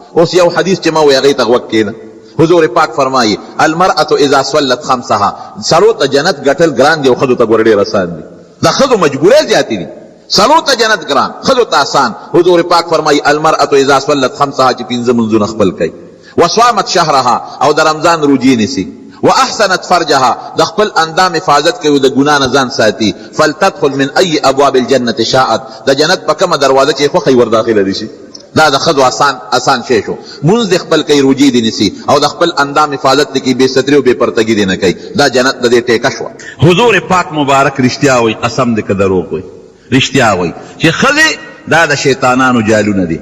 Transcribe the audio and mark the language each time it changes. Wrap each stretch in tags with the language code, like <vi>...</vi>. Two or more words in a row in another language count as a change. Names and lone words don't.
<ps>اوس یو حدیث چې ما وی هغې ته غوږ کېده. حضور پاک فرمایي</ps> <ar>المرأة اذا صلت خمسها،</ar> <ps>سلو ته جنت ګټل ګران دی او ښځو ته ګوره ډېر آسان دی. د ښځو مجبورۍ زیاتې دي، سلو ته جنت ګران، ښځو ته آسان. حضور پاک فرمایي</ps> <ar>المرأة اذا صلت خمسها،</ar> <ps>چې پنځه منځونه خپل کوي،</ps> <ar>وصامت شهرها،</ar> <ps>او د رمضان روجې نیسي،</ps> <ar>واحسنت فرجها،</ar> <ps>د خپل اندام حفاظت کوي، د ګناه نه ځان ساتي،</ps> <ar>فلتدخل من ای ابواب الجنة شاءت،</ar> <ps>د جنت په کومه دروازه چې خوښوي ور داخله دي شي. دا د ښځو آسان شی شو. مونځ د خپل کوي، روجې دې نیسي، او د خپل اندام حفاظت دې کوي، بې ستري او بې پرتګي دې نه کوي. دا جنت د دې ټیکه شوه. حضور پاک مبارک رښتیا وایي، قسم دې که دروغ وایي، رښتیا وایي چې ښځې دا د شیطانانو جالونه دي.</ps>